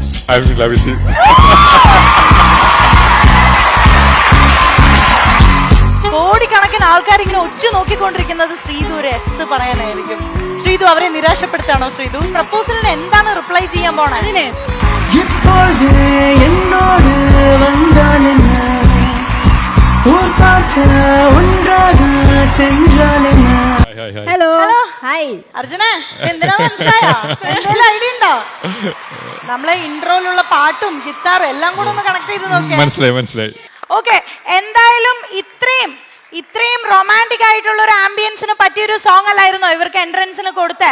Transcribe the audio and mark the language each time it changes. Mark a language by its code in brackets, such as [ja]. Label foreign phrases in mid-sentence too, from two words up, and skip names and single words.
[en] I'm in love with you. [ml] കോടിക്കണക്കിന് ആൾക്കാർ ഇങ്ങനെ ഒറ്റ നോക്കിക്കൊണ്ടിരിക്കുന്നത് ശ്രീതു ഒരു എസ് പറയാനായിരിക്കും. ശ്രീതു അവരെ നിരാശപ്പെടുത്താണോ? ശ്രീതു പ്രപ്പോസലിന് എന്താണ് റിപ്ലൈ ചെയ്യാൻ പോണേ? [ta] இப்பொழுது என்னோடு வந்தால் என்ன, ஊர் பார்க்க ஒன்றாக சென்றால் என்ன. [en] hello hi [ml] അർജുനെ എന്തിനാ മനസ്സിലായോ? എന്തെങ്കിലും ഐഡിയ ഉണ്ടോ? നമ്മളെ ഇൻട്രോയിലുള്ള പാട്ടും ഗിത്താറും എല്ലാം കൂടെ ഒന്ന് കണക്ട് ചെയ്ത് നോക്കിയാ മനസ്സിലായി. ഓക്കെ, എന്തായാലും ഇത്രയും റൊമാൻറ്റിക് ആയിട്ടുള്ള ഒരു ആംബിയൻസിന് പറ്റിയൊരു സോങ് അല്ലായിരുന്നോ ഇവർക്ക് എൻട്രൻസിന് കൊടുത്തേ?